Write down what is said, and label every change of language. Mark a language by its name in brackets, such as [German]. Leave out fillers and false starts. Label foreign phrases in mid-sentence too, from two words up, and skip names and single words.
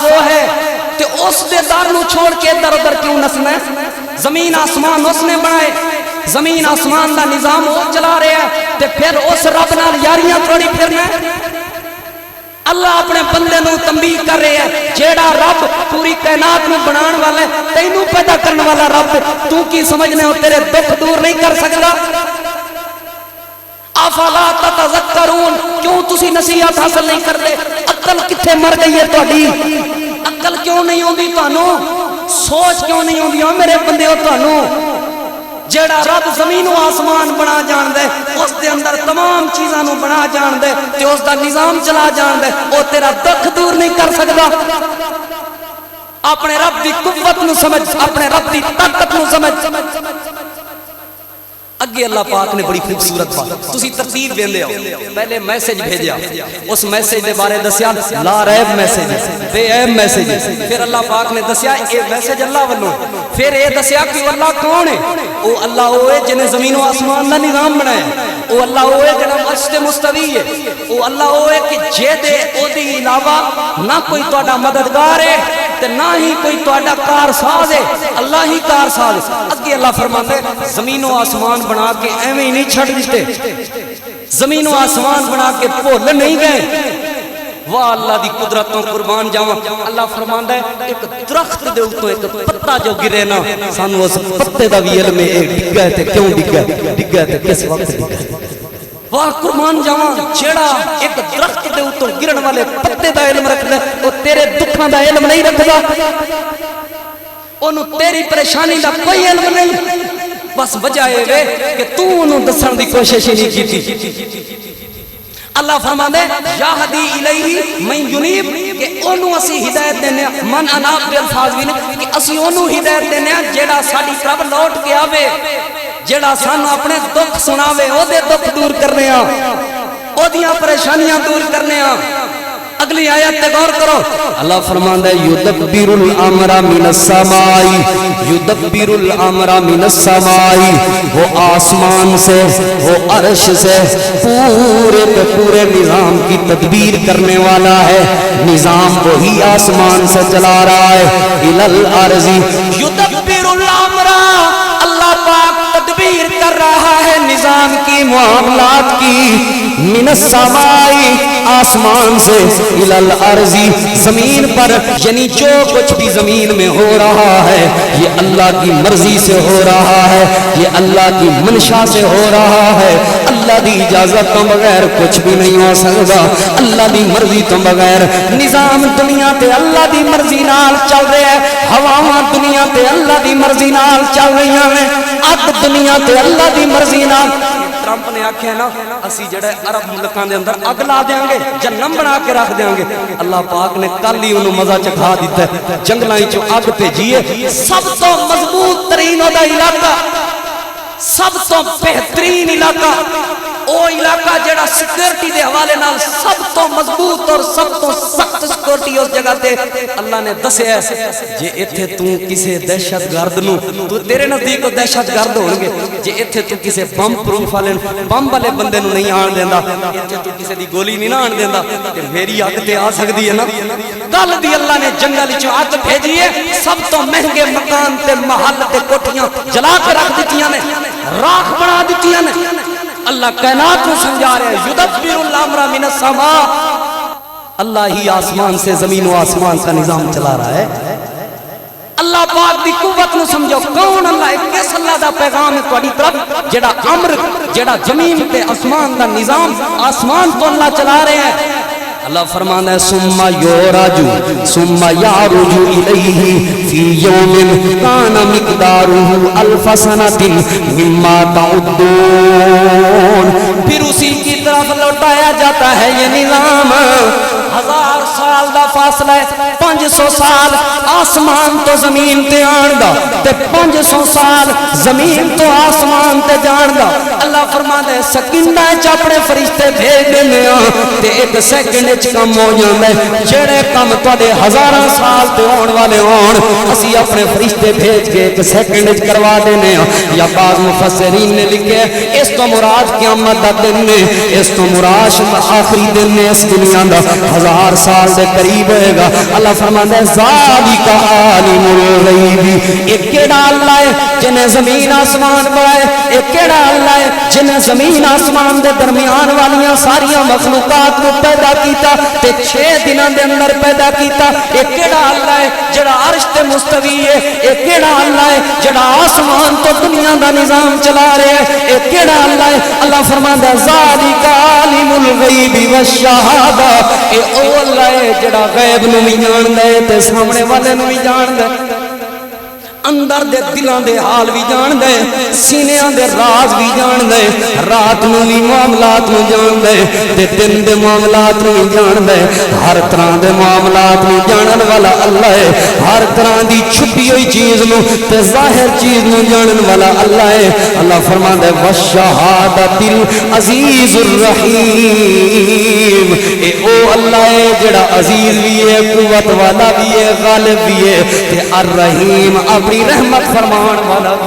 [Punjabi] وہ ہے تے اس دے دار نو چھوڑ کے ادھر ادھر کیوں نسنا ہے زمین آسمان اس نے بنائے زمین آسمان دا نظام وہ چلا رہا ہے تے پھر اس رب نال یاریاں تھوڑی پھرنا ہے اللہ اپنے بندے نو تنبیہ کر رہے ہیں جیڑا رب پوری کائنات نو بنان والا ہے تینوں پیدا کرنے والا رب تو کی سمجھنے ہو تیرے دکھ دور نہیں کر سکتا [Arabic] افلا تتذکرون، [Punjabi] کیوں تسی نصیحت حاصل نہیں کرتے؟ عقل کتھے مر گئی ہے تہاڈی؟ عقل کیوں نہیں ہوندی تانوں؟ سوچ کیوں نہیں ہوندی میرے بندیو تانوں؟ جیڑا رب زمین و آسمان بنا جان دے، اس دے اندر تمام چیزاں نو بنا جان دے تے اس دا نظام چلا جان دے، او تیرا دکھ دور نہیں کر سکدا؟ اپنے رب دی قوت نو سمجھ، اپنے رب دی طاقت نو سمجھ۔ اگے اللہ پاک نے بڑی خوبصورت بات، تسی ترتیب دیندے ہو، پہلے میسج بھیجیا، اس میسج دے بارے دسیا لا ریب میسج، بے عیب میسج، پھر اللہ پاک نے دسیا اے میسج اللہ والوں، پھر اے دسیا کہ اللہ کون ہے؟ او اللہ ہوئے جنہیں زمین و آسمان دا نظام بنایا، او اللہ ہوئے جنہیں عرش تے مستوی ہے، او اللہ ہوئے کہ جے دے او دی علاوہ نہ کوئی تہاڈا مددگار ہے تے نہ ہی کوئی تہاڈا کار ساز ہے، اللہ ہی کار ساز ہے۔ اگے اللہ فرماتا ہے زمین و آسمان بنا کے ایویں ہی نہیں چھڑ دیتے، زمین و آسمان بنا کے بھول نہیں گئے۔ واہ اللہ دی قدرتوں قربان جاواں، اللہ فرماندا ہے ایک درخت دے اوتوں ایک پتا جو گرے نا، سانو اس پتے دا وی علم ہے ڈگا ہے تے کیوں ڈگا ہے، ڈگا ہے تے کس وقت ڈگا ہے۔ واہ قربان جاواں جیڑا ایک درخت دے اوتوں گرن والے پتے دا علم رکھدا ہے، او تیرے دکھاں دا علم نہیں رکھدا، اونوں تیری پریشانی دا کوئی علم نہیں، بس وجہ اے کہ تو انہوں دسن دی کوشش ہی نہیں کیتی۔ اللہ فرماندے [Arabic] یہدی الیہ من ینیب، [Punjabi] کہ انہوں اسی ہدایت دینے [Arabic] من اناب [Punjabi] دے الفاظ بھی نہیں کہ اسی انہوں ہدایت دینے جیڑا ساڑی طرف لوٹ کے آوے، جیڑا سانو اپنے دکھ سناوے، او دے دکھ دور کرنے آ، او دیاں پریشانیاں دور کرنے آ۔ اگلی آیت تے غور کرو، اللہ فرماندا ہے [Arabic] یدبر الامر من السماء، یدبر الامر من السماء، [Urdu] وہ آسمان سے وہ عرش سے پورے پہ پورے نظام کی تدبیر کرنے والا ہے، نظام وہی آسمان سے چلا رہا ہے، [Arabic] الی الارض یدبر الامر، [Urdu] اللہ پاک تدبیر کر رہا ہے نظام کی معاملات کی، [Arabic] من السماء [Urdu] آسمان [Punjabi] سے، [Arabic] الی الارض [Punjabi] زمین پر، [Urdu] یعنی جو کچھ بھی زمین میں ہو رہا ہے یہ اللہ کی مرضی سے ہو رہا ہے، یہ اللہ کی منشا سے ہو رہا ہے، [Punjabi] اللہ دی اجازت تو بغیر کچھ بھی نہیں ہو سکتا، اللہ دی مرضی تو بغیر نظام دنیا تے اللہ دی مرضی نال چل رہا ہے، ہواواں دنیا تے اللہ دی مرضی نال چل رہی ہیں، اگ دنیا تے اللہ دی مرضی نال۔ ٹرمپ نے آکھیا نا اسی جڑے عرب ملکاں دے اندر اگ لا دیاں گے، جہنم بنا کے رکھ دیاں گے، اللہ پاک نے کل ہی انہوں مزہ چکھا دیتا ہے، جنگلاں وچوں اگ بھیجیے، سب تو مضبوط ترین دا علاقہ، سب تو بہترین علاقہ، او علاقہ جڑا سیکورٹی دے حوالے نال سب تو مضبوط اور سب تو سخت سیکورٹی اس جگہ تے اللہ نے دسیا ہے، جے ایتھے تو کسے دہشت گرد نو، تو تیرے نزدیک کو دہشت گرد ہون گے، جے ایتھے تو کسے بم پروف والے بم والے بندے نو نہیں آن دیندا، ایتھے تو کسے دی گولی نہیں آن دیندا، تے میری اگ تے آ سکدی ہے نا۔ کل دی اللہ نے جنگل وچوں اگ بھیجی ہے، سب تو مہنگے مکان تے محل تے کوٹھیاں جلا کے رکھ دتیاں نے، راکھ بنا دتیاں نے۔ [Urdu] اللہ کائنات کو سمجھا رہے ہیں [Arabic] یدبر الامر من السماء، [Urdu] اللہ ہی آسمان سے زمین و آسمان کا نظام چلا رہا ہے۔ [Punjabi] اللہ پاک دی قوت نو سمجھو، کون اللہ ہے، کس اللہ دا پیغام ہے تہاڈی طرف، جڑا امر جڑا زمین تے آسمان دا نظام، آسمان تو اللہ چلا رہے ہیں۔ اللہ فرمانا ہے [Arabic] ثم یعرج ثم یعرج الیہ فی یوم کان مقدارہ الف سنۃ مما تعدون، [Urdu] پھر اسی کی طرف لوٹایا جاتا ہے یہ نظام۔ [Punjabi] 1000 سال دا فاصلہ ہے، 500 سال آسمان تو زمین تے آن دا تے 500 سال زمین تو آسمان تے جان دا۔ اللہ فرماتا ہے سکینہ وچ اپنے فرشتے بھیج دینے تے ایک سیکنڈ وچ کم ہو جاندا ہے، جڑے کم تواڈے 1000 سال تے ہون والے ہون اسی اپنے فرشتے بھیج کے ایک سیکنڈ وچ کروا دینے ہاں۔ یا بعض مفسرین نے لکھے اس تو مراد قیامت دا دن نے، اس تو مراد آخری دن نے اس دنیا دا 1000 سال سے قریب ہوئے گا۔ اللہ فرماتا ہے [Arabic] ذالک عالم الغیب، [Punjabi] ایک کیڑا اللہ ہے جنہیں زمین آسمان بنائے؟ اے کیڑا اللہ ہے جنہیں زمین آسمان دے درمیان والیاں ساریاں مخلوقات کو پیدا کیتا تے 6 دنوں دے اندر پیدا کیتا؟ اے کیڑا اللہ ہے جڑا عرش تے مستوی ہے؟ اے کیڑا اللہ ہے جڑا آسمان تو دنیا دا نظام چلا رہا ہے؟ اے کیڑا اللہ ہے؟ اللہ فرماندا [Arabic] ذالک عالم الغیب والشہادہ، [Punjabi] اے او اللہ ہے جڑا غیب نو بھی جاندا ہے تے سامنے والے نو بھی جاندا ہے، اندر دے دلان دے حال بھی جان دے، سینیاں دے راز بھی جان دے، رات نو بھی معاملات نو جان دے تے دن دے معاملات نو جان دے، ہر طرح دے معاملات نو جانن والا اللہ ہے، ہر طرح دی چھپی ہوئی چیز نو تے ظاہر چیز نو جانن والا اللہ ہے۔ اللہ فرماندا ہے [Arabic] والشہادۃ العزیز الرحیم، [Punjabi] اے او اللہ ہے جڑا عزیز بھی ہے، قوت والا بھی ہے، غالب بھی ہے تے الرحیم اپنی رحمت فرمان والا بھی۔